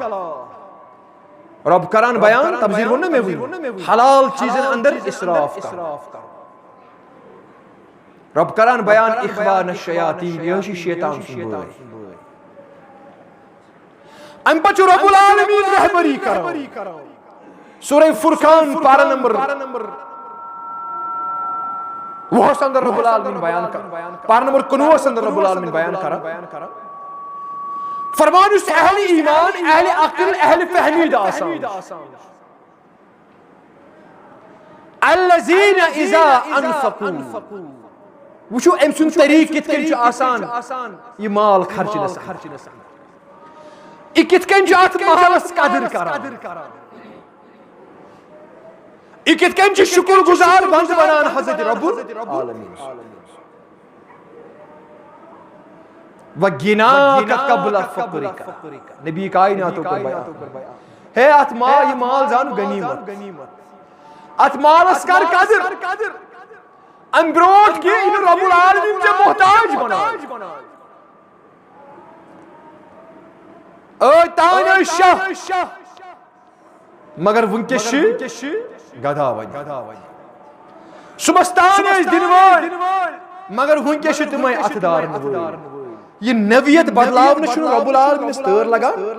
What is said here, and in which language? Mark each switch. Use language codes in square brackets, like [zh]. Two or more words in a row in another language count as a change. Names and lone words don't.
[ks] رب کران بیان تبذیٖر ووٚن نا مےٚ وٕنی حلال چیٖزن اندر اسراف کرُن رب کران بیان [ar] اخوان الشیاطین [ks] یہ چھُ شیطان سُنٛد بٲے امہِ پتہٕ چھُ رب العالمیٖن رہبری کران سورہ فرقان پارہ نمبر 20 اندر رب العالمیٖن بیان کران پارہ نمبر 19 اندر رب العالمیٖن بیان کران فرمان یُس اہل ایمان اہل عقل اہل فہمید آسان [ar] الذین اذا انفقوا [ks] وٕچھو أمۍ سُنٛد طریٖقہٕ کِتھ کٔنۍ چھُ آسان یہِ مال خرچنس یہِ کِتھ کٔنۍ چھُ اتھ مالس قدر کران یہِ کِتھ کٔنۍ چھُ شُکر گزار بنٛدٕ بنان حضرت رب العالمیٖن [ar] وَغِنَاكَ قَبْلَ فَقْرِكَ [ks] نبی کائناتو کٔر بیان ہے اتھ یہِ مال زانو غنیمت اتھ مالس کر قدر امہِ برونٛٹھ کہِ یہِ نہٕ رب العالمیٖن ژےٚ محتاج بناوِ ٲدۍ تانۍ ٲسۍ شاہ مگر وٕنکیٚس چھِ گدا وۄنۍ صُبحس تانۍ ٲسۍ دِنہٕ وٲلۍ مگر وٕنکیٚس چھِ تِمے اتھٕ دارن وٲلۍ یہ نویت بدلاونہٕ چھُنہٕ رب العالمیٖنس تٲر لگان